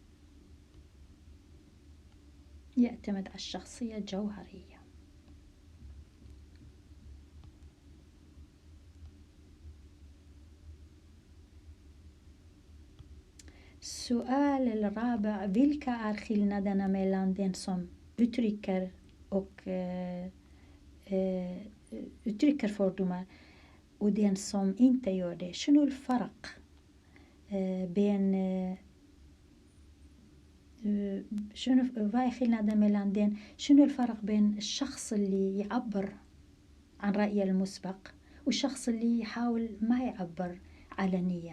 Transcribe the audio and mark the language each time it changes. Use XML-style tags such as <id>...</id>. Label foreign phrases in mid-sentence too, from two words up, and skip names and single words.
<ar>يعتمد على الشخصية الجوهرية. السؤال الرابع</ar> <sv>vilka är skillnaderna mellan den som uttrycker fördomar och den som inte gör det.</sv> <ar>شنو الفرق بين شنو الفرق بين الشخص اللي يعبر عن رأيه المسبق والشخص اللي يحاول ما يعبر علنيا؟</ar>